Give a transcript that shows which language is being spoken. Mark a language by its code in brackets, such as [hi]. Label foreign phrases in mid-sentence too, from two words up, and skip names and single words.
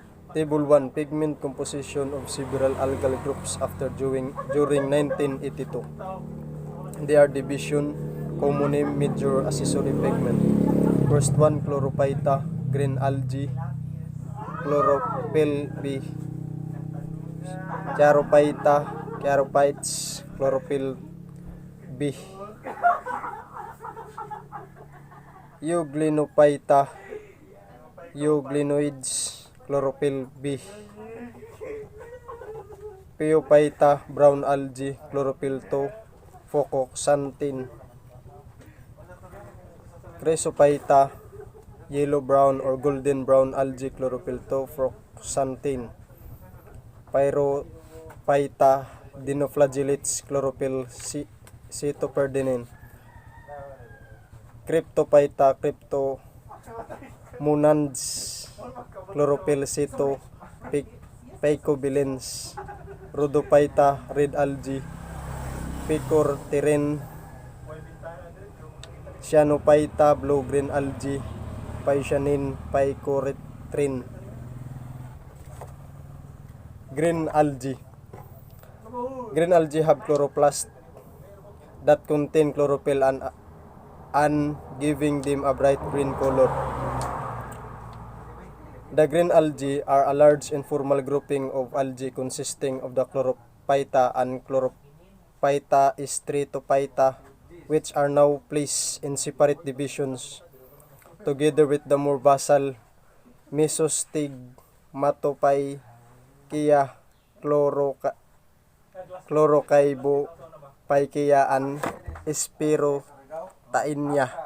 [en] Table 1. Pigment composition of several algal groups during 1982. They are division, common name, major accessory pigment. First one, chlorophyta, green algae, chlorophyll B, charophyta, charophytes, chlorophyll B, euglenophyta, euglenoids, chlorophyll B, Pheophyta, brown algae, chlorophyll 2, phocoxanthin, Chrysophyta, yellow-brown or golden-brown algae, chlorophyll 2, phocoxanthin, Pyrophyta, dinoflagellates, chlorophyll cytoperdinin, Cryptophyta, cryptomonads, chlorophyll phycobilins, Rhodophyta, red algae, Picortirin, Cyanophyta, blue-green algae, Physanin, Phycoritrin. Green algae. Green algae have chloroplast that contain chlorophyll and giving them a bright green color. The green algae are a large informal grouping of algae consisting of the chlorophyta and chlorophyta stratophyta, which are now placed in separate divisions, together with the more basal Mesostigmatophyceae, Chlorocybophyceae, and Spirotainia.